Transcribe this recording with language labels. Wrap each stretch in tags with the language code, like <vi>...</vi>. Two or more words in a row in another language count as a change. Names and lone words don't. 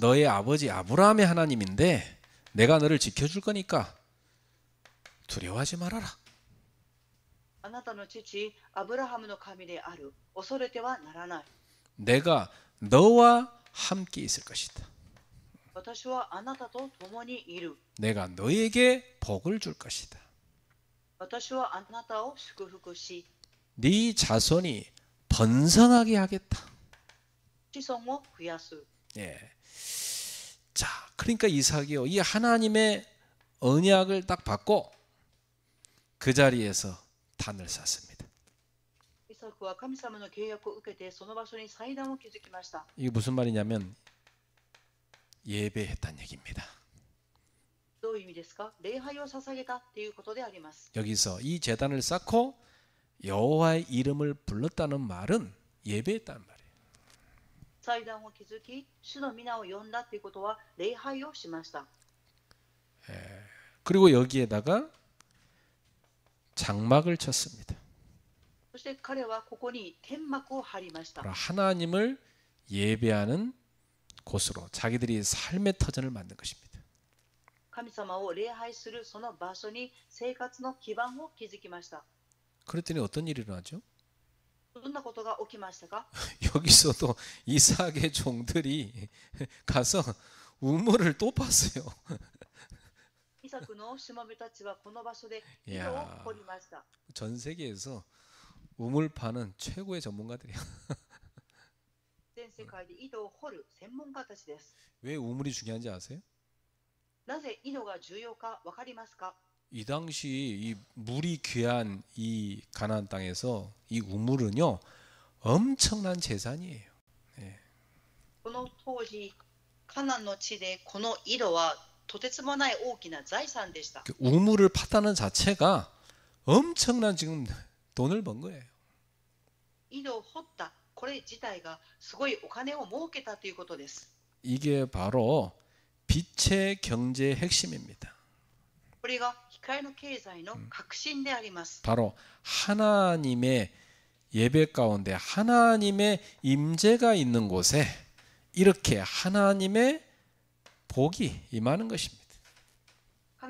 <ko>너의 아버지 아브라함의 하나님인데 내가 너를 지켜줄 거니까 두려워하지 말아라.</ko> <ja>あなたの父アブラハムの神である、恐れてはならない。</ja> <ko>내가 너와 함께 있을 것이다.</ko> <ja>私はあなたと共にいる。</ja> <ko>내가 너에게 복을 줄 것이다.</ko> <ja>私はあなたを祝福し</ja> <ko>네 자손이 번성하게 하겠다.</ko> <ja>子孫を増やす。</ja> <ko>예. 자, 그러니까 이삭이요, 이 하나님의 언약을 딱 받고 그 자리에서 단을 쌓습니다.</ko> <ja>イサクは神様の契約を受けてその場所に祭壇を築きました。</ja> <ko>이게 무슨 말이냐면 예배했다는 얘기입니다.</ko> <ja>どういう意味ですか？礼拝を捧げたということであります。</ja> <ko>여기서 이 제단을 쌓고 여호와의 이름을 불렀다는 말은 예배했다는 말이에요.</ko> <ja>祭壇を築き、主の皆を呼んだということは礼拝をしました。</ja> <ko>그리고 여기에다가 장막을 쳤습니다.</ko> <ja>そして彼はここに天幕を張りました。</ja> <ko>하나님을 예배하는 곳으로 자기들이 삶의 터전을 만든 것입니다.</ko> <ja>神様を礼拝するその場所に生活の基盤を築きました。</ja> <ko>그랬더니 어떤 일이 일어나죠?</ko> <ja>どんなことが起きましたか？</ja> <ko>여기서도 이삭의 종들이 가서 우물을 또 팠어요.</ko> <ja>イサクのしもべたちはこの場所で井戸を掘りました。</ja> <ko>전 세계에서 우물 파는 최고의 전문가들이야.</ko> <ja>全世界で井戸を掘る専門家たちです。</ja> <ko>왜 우물이 중요한지 아세요?</ko> <ja>なぜ井戸が重要かわかりますか？</ja> <ko>이 당시 이 물이 귀한 이 가나안 땅에서 이 우물은요 엄청난 재산이에요.</ko> <ja>この当時、カナンの地でこの井戸はとてつもない大きな財産でした。</ja> <ko>그 우물을 팠다는 자체가 엄청난 지금 돈을 번 거예요.</ko> <ja>井戸を掘ったこれ自体がすごいお金を儲けたということです。</ja> <ko>이게 바로 빛의 경제의 핵심입니다.</ko> <ja>これが光の経済の核心であります。</ja> <ko>바로 하나님의 예배 가운데 하나님의 임재가 있는 곳에 이렇게 하나님의 복이 임하는 것입니다.</ko>